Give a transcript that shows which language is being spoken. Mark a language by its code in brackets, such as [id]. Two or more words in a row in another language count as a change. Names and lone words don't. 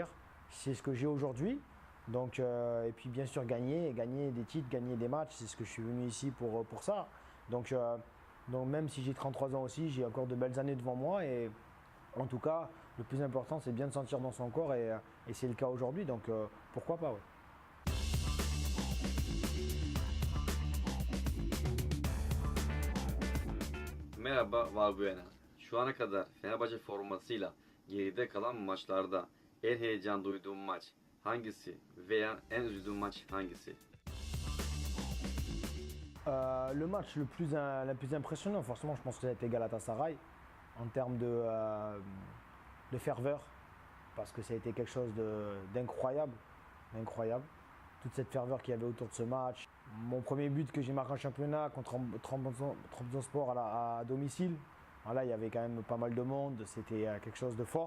[fr] C'est ce que j'ai aujourd'hui. Donc, et puis bien sûr gagner des titres, gagner des matchs, c'est ce que je suis venu ici pour ça. Donc même si j'ai 33 ans aussi, j'ai encore de belles années devant moi et en tout cas, le plus important, c'est bien de sentir dans son corps et c'est le cas aujourd'hui, donc pourquoi pas, ouais. [tr] Merhaba Valbuena. Şu ana kadar Fenerbahçe formasıyla geride kalan maçlarda en heyecan duyduğun maç hangisi veya en üzüldüğün maç hangisi? [fr] Le match le plus impressionnant, forcément, je pense que ça a été Galatasaray en termes de ferveur, parce que ça a été quelque chose d'incroyable, incroyable. Toute cette ferveur qu'il y avait autour de ce match. Mon premier but que j'ai marqué en championnat contre Trabzonspor à domicile, voilà, il y avait quand même pas mal de monde, c'était quelque chose de fort.